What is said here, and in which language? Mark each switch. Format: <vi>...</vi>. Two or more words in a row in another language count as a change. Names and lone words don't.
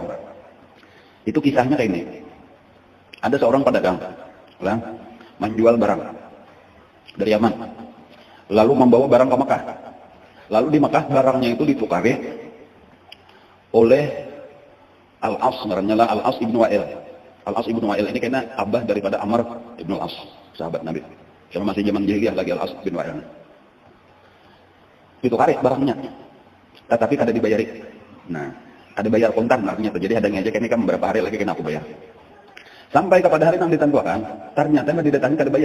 <bjn>Itu kisahnya kayak ini. Ada seorang pedagang menjual barang dari Yaman, lalu membawa barang ke Mekah. Lalu di Mekah barangnya itu ditukari oleh Al-As, namanya Al-As ibnu Wa'il. Al-As ibnu Wa'il ini kena abah daripada Amr ibnu Al-As, sahabat Nabi. Karena masih zaman jahiliyah lagi Al-As bin Wa'il. Ditukari barangnya, tetapi kada dibayari. Nah, ada bayar kontan artinya terjadi ada ngejek ini kan beberapa hari lagi kena aku bayar. Sampai kepada hari yang ditentukan, ternyata didatangi kada bayar.</bjn>